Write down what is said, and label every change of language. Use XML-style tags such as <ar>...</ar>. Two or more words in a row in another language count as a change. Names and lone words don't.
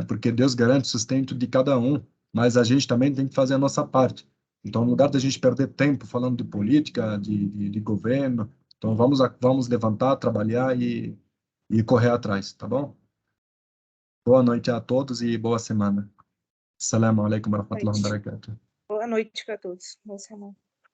<pt>Porque Deus garante o sustento de cada um, mas a gente também tem que fazer a nossa parte. Então, no lugar da gente perder tempo falando de política, de governo, então vamos levantar, trabalhar e correr atrás, tá bom? Boa noite a todos e boa semana.</pt> <ar>السلام عليكم ورحمة الله وبركاته.</ar> <pt>Boa noite para todos. Boa semana.</pt>